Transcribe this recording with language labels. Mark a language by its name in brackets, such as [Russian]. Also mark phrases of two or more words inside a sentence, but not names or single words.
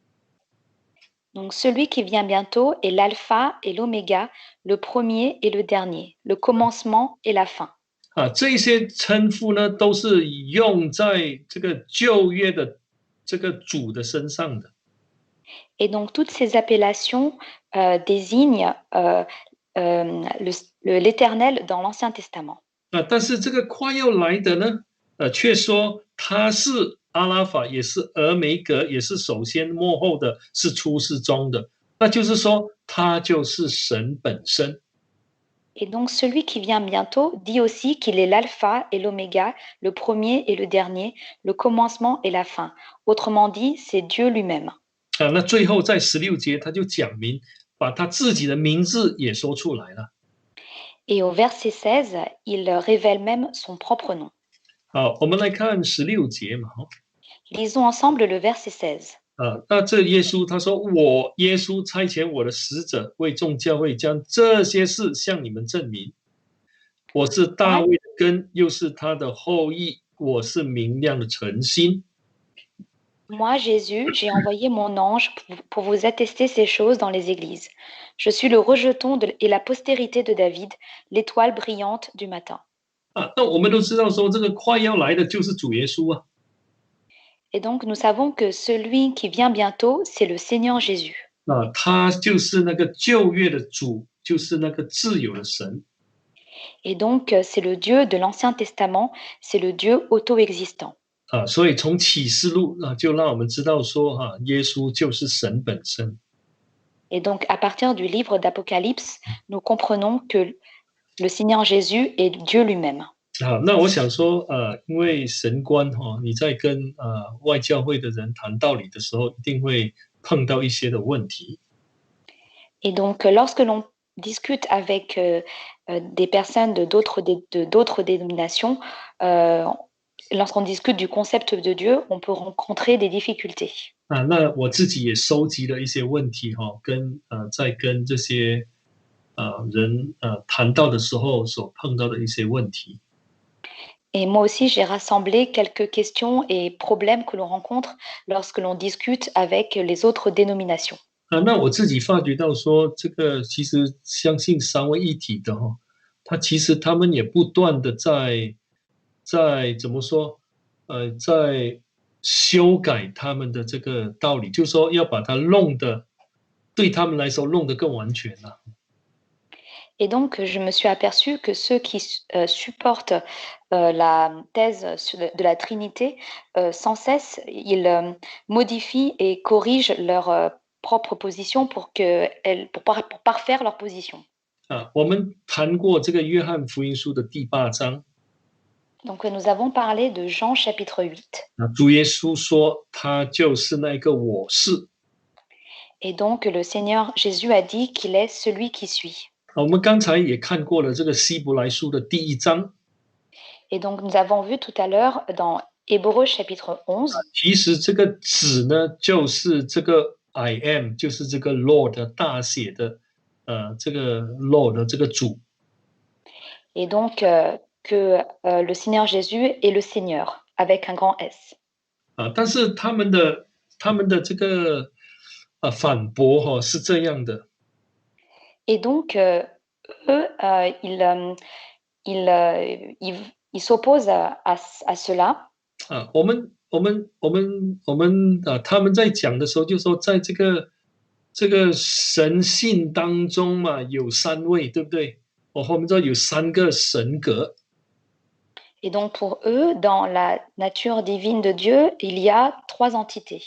[French] Donc celui qui vient bientôt est l'alpha et l'oméga, le premier et le dernier, le commencement et la fin. [Chinese] 这些称呼呢，都是用在这个旧约的这个主的身上的。 [French] Et donc toutes ces appellations désignent l'Éternel dans l'Ancien Testament. [Chinese] 但是这个快要来的呢，却说他是阿拉法，也是俄梅格，也是首先末后的，是初是终的。那就是说，他就是神本身。 [French] Et donc celui qui vient bientôt dit aussi qu'il est l'alpha et l'oméga, le premier et le dernier, le commencement et la fin. Autrement dit, c'est Dieu lui-même. [Chinese] 那最后在16节，他就讲明，把他自己的名字也说出来了。 [French] Et au verset 16, il révèle même son propre nom. [Chinese] 好，我们来看16节嘛。 [French] Lisons ensemble le verset 16. [Chinese] 那这耶稣他说：“我耶稣差遣我的使者，为众教会将这些事向你们证明。我是大卫的根，又是他的后裔，我是明亮的晨星。” [French] Moi, Jésus, j'ai envoyé mon ange pour vous attester ces choses dans les églises. Je suis le rejeton et la postérité de David, l'étoile brillante du matin. [Chinese] 那我们都知道说，这个快要来的就是主耶稣啊。 [French] Et donc, nous savons que celui qui vient bientôt, c'est le Seigneur Jésus. [Chinese] 他就是那个旧约的主，就是那个自有的神。 [French] Et donc, c'est le Dieu de l'Ancien Testament, c'est le Dieu auto-existant. [Chinese] 所以从启示录就让我们知道说，耶稣就是神本身。 [French] Et donc, à partir du livre d'Apocalypse, nous comprenons que le Seigneur Jésus est Dieu lui-même. [Chinese] 那我想说，因为神官你在跟外教会的人谈道理的时候，一定会碰到一些的问题。 [French] Et donc, lorsque l'on discute avec des personnes de d'autres dénominations, lorsqu'on discute du concept de Dieu, on peut rencontrer des difficultés. [Chinese] 那我自己也收集了一些问题在跟这些人谈到的时候所碰到的一些问题。 [French] Et moi aussi, j'ai rassemblé quelques questions et problèmes que l'on rencontre lorsque l'on discute avec les autres dénominations. [Chinese] 那我自己发觉到说，这个其实相信三位一体的其实他们也不断的在怎么说，在修改他们的这个道理，就是说要把它弄得对他们来说弄得更完全了。 [French] Et donc, je me suis aperçue que ceux qui supportent la thèse de la Trinité, sans cesse, ils modifient et corrigent leur propre position pour parfaire leur position. [Chinese] 我们谈过这个约翰福音书的第8章。 [French] Donc, nous avons parlé de Jean chapitre 8. [Chinese] 主耶稣说他就是那个我是。 [French] Et donc, le Seigneur Jésus a dit qu'il est celui qui suit. [Chinese] 我们刚才也看过了这个希伯来书的第1章。 [French] Et donc, nous avons vu tout à l'heure dans Hébreux chapitre 11. [Chinese] 其实这个子呢，就是这个 [English] I am， [Chinese] 就是这个 Lord 大写的，这个 Lord 这个主。 [French] Et donc, que le Seigneur Jésus est le Seigneur, avec un grand S. [Chinese] 但是他们的这个反驳是这样的。 [French] Et donc, eux, ils s'opposent à cela. [Chinese] 他们在讲的时候就说，在这个神性当中嘛，有3位，对不对？我们知道有3个神格。 [French] Et donc, pour eux, dans la nature divine de Dieu, il y a 3 entités.